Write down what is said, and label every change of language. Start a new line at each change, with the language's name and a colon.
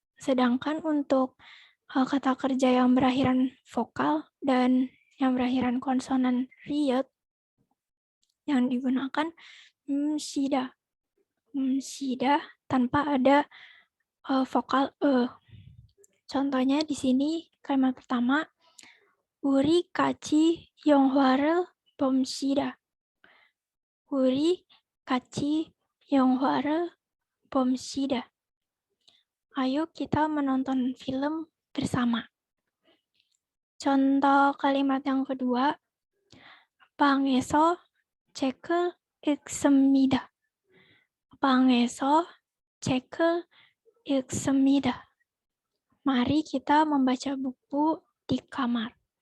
Indonesian: Sedangkan untuk kata kerja yang berakhiran vokal dan yang berakhiran konsonan riet, yang digunakan sida. Sida tanpa ada vokal Contohnya di sini kalimat pertama,
Korean: 우리 같이 영화를 봅시다. 우리 같이 영화를 봅시다.
Indonesian: Ayo kita menonton film bersama. Contoh kalimat yang kedua,
Korean: 방에서 책을 읽습니다. 방에서 책을 읽습니다.
Indonesian: Mari kita membaca buku di kamar.